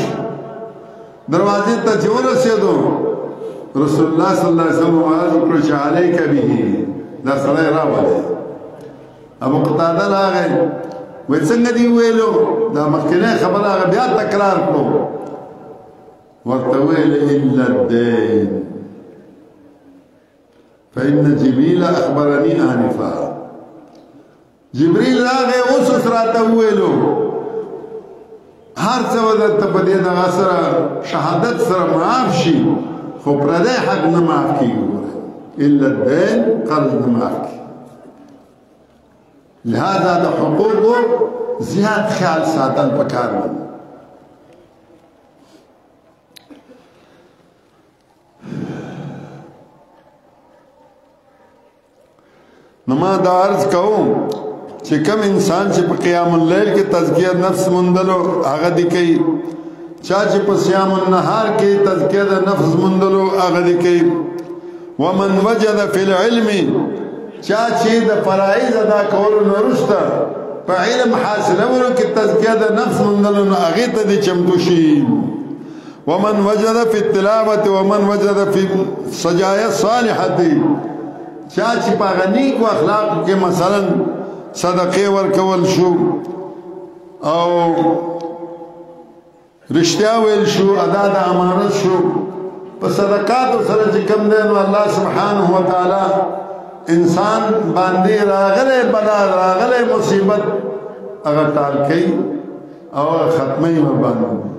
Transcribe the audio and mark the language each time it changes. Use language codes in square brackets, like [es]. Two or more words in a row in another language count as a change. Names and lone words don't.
[ps] دروازې ته چې ورسېدو رسول الله [ar] صلی الله علیه وسلم [ps] وعظ وکړو چې [ar] علیک به [ps] دا سړی راولې. ابو قتاده راغی وایي څنګه دې وویلو؟ دا مخکینۍ خبره هغه بیا تکرار کړو ورته ویل [ar] الا الدین فإن جبريل أخبرني آنفا. [ps] جبريل راغی اوس راته وویلو هر څه درته په دې دغه سره شهادت سره معاف شي خو پردی حق نه معاف کېږي. [ar] الا الدین [ps] قرض نه معاف کېږي. لهذا د حقوقو زیات خیال ساتل پکار دی. نو ما دا عرض کوم چې کم انسان چې په [ar] قیام اللیل [ps] کې تزکیه نفس مندلو هغه دی کوي، چا چې په [ar] صیام النهار [ps] کې تزکیه د نفس مندلو هغه دی کوي. [ar] ومن وجد فی العلم [ps] چا چې د فرایض ادا کولو نه وروسته په علم حاصلولو کې تزکیه د نفس مندلو نه هغې ته دې چمتو شي. [ar] ومن وجد فی التلاوة ومن وجد فی سجایا الصالحة [ps] چا چې په هغه نیکو اخلاقو کې مثلا صدقې ورکول شو او رښتیا ویل شو، ادا د امانت شو، په صدقاتو سره چې کوم دی نو [ar] الله سبحانه وتعالی [ps] انسان باندې راغلی بلا راغلی مصیبت هغه ټال کوي او ختموي ورباندې